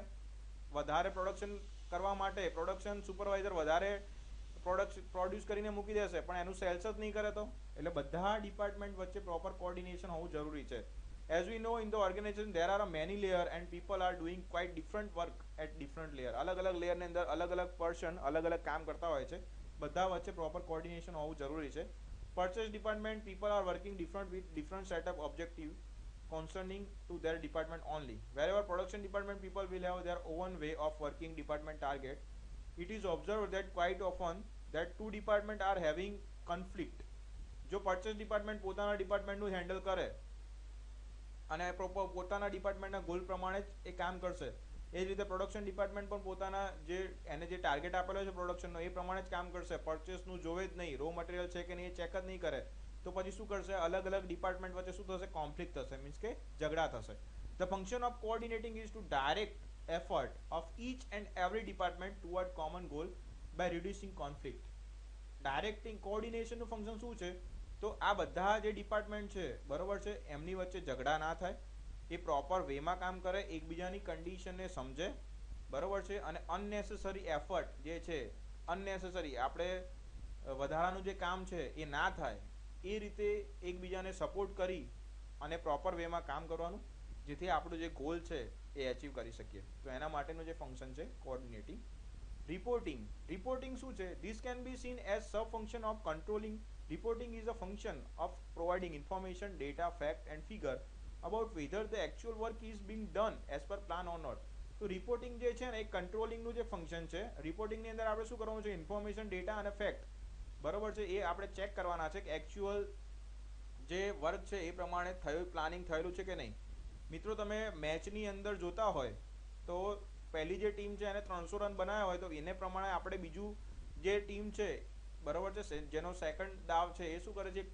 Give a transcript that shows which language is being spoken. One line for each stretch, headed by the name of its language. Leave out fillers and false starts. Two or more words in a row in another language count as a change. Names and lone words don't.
Gujarati: વધારે પ્રોડક્શન કરવા માટે
English: production supervisor
Gujarati: વધારે પ્રોડ્યુસ કરીને મૂકી દેશે પણ એનું સેલ્સ જ નહીં કરે તો. એટલે બધા ડિપાર્ટમેન્ટ વચ્ચે
English: proper coordination
Gujarati: હોવું જરૂરી છે.
English: As we know in the organization there are many layer and people are doing quite different work at different layer.
Gujarati: અલગ અલગ લેયરની અંદર અલગ અલગ પર્સન અલગ અલગ કામ કરતા હોય છે. બધા વચ્ચે
English: proper coordination
Gujarati: હોવું જરૂરી છે.
English: Purchase department people are working different with different set of objective concerning to their department only. Wherever production department people will have their own way of working department target. It is observed that quite often that two department are having conflict.
Gujarati: જો
English: purchase department
Gujarati: પોતાના ડિપાર્ટમેન્ટનું હેન્ડલ કરે અને પ્રોપર પોતાના ડિપાર્ટમેન્ટના ગોલ પ્રમાણે જ એ કામ કરશે, એ જ રીતે
English: production department
Gujarati: પણ પોતાના જે એને જે ટાર્ગેટ આપેલો છે પ્રોડક્શનનો એ પ્રમાણે જ કામ કરશે. પરચેસનું જોવે જ નહીં,
English: raw material
Gujarati: છે કે નહીં એ ચેક જ નહીં કરે, તો પછી શું કરશે? અલગ અલગ ડિપાર્ટમેન્ટ વચ્ચે શું થશે? કોન્ફ્લિક્ટ થશે, મીન્સ કે ઝઘડા થશે.
English: The function of coordinating is to direct effort of each and every department toward common goal by reducing conflict.
Gujarati: ડાયરેક્ટિંગ કોઓર્ડિનેશનનું ફંક્શન શું છે? તો આ બધા જે ડિપાર્ટમેન્ટ છે બરોબર છે એમની વચ્ચે ઝઘડા ના થાય, એ પ્રોપર વેમાં કામ કરે, એકબીજાની કન્ડિશનને સમજે બરોબર છે, અને
English: unnecessary effort
Gujarati: જે છે અનનેસેસરી આપણે વધારાનું જે કામ છે એ ના થાય એ રીતે એકબીજાને સપોર્ટ કરી અને પ્રોપર વેમાં કામ કરવાનું, જેથી આપણું જે ગોલ છે એ અચીવ કરી શકીએ. તો એના માટેનું જે ફંક્શન છે કોઓર્ડિનેટિંગ. રિપોર્ટિંગ શું છે?
English: This can be seen as sub function of controlling. Reporting is a function of providing information, data, fact and figure about whether the actual work is being done as per plan or not.
Gujarati: તો રિપોર્ટિંગ જે છે ને એ કંટ્રોલિંગનું જે ફંક્શન છે. રિપોર્ટિંગની અંદર આપણે શું કરવાનું છે? ઇન્ફોર્મેશન, ડેટા અને ફેક્ટ બરોબર છે એ આપણે ચેક કરવાના છે કે એકચ્યુઅલ જે વર્ક છે એ પ્રમાણે થયું, પ્લાનિંગ થયેલું છે કે નહીં. મિત્રો તમે મેચની અંદર જોતા હોય તો પહેલી જે ટીમ છે એને 300 રન બનાવ્યા હોય તો એને પ્રમાણે આપણે બીજું જે ટીમ છે બરોબર છે જેનો સેકન્ડ દાવ છે એ શું કરે છે?